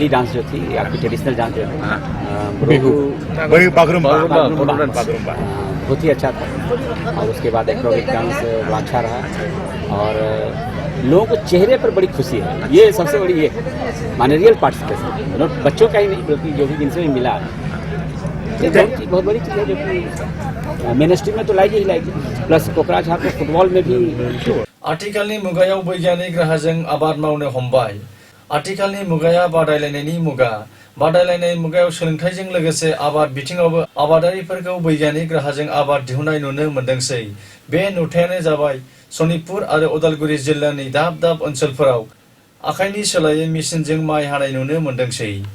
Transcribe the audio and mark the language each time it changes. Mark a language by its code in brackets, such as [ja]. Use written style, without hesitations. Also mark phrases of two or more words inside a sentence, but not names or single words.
[hi] डांस जो थी आपकी [en] traditional dance [hi] जो है बहुत ही अच्छा था और उसके बाद [en] acrobic dance [hi] बड़ा अच्छा रहा और लोगों को चेहरे पर बड़ी खुशी है ये सबसे बड़ी ये माने [en] real participation [hi] बच्चों का ही नहीं बल्कि जो भी जिनसे भी मिला ये बहुत बड़ी चीज़ है जो कि [en] main stream [hi] में तो लाएगी ही लाएगी प्लस कोकराझार में फुटबॉल में भी [brx] आथिखालनि मुगायाव वैज्ञानिक राहाजों आबाद मावनो हमबाय आथिखालनि मुगाया बादायलायनायनि मुगा बादायलायनाय मुगायाव सोलोंथाइजों लोगोसे आबाद बिथिङावबो आबादारिफोरखौ वैज्ञानिक राहाजों आबाद दिहुननाय नुनो मोनदोंसै बे नुथायानो जाबाय सनितपुर आरो उदालगुरि जिल्लानि दाब दाब ओनसोलफोराव आखाइनि सोलायै मेसिनजों माइ हानाय नुनो मोनदोंसै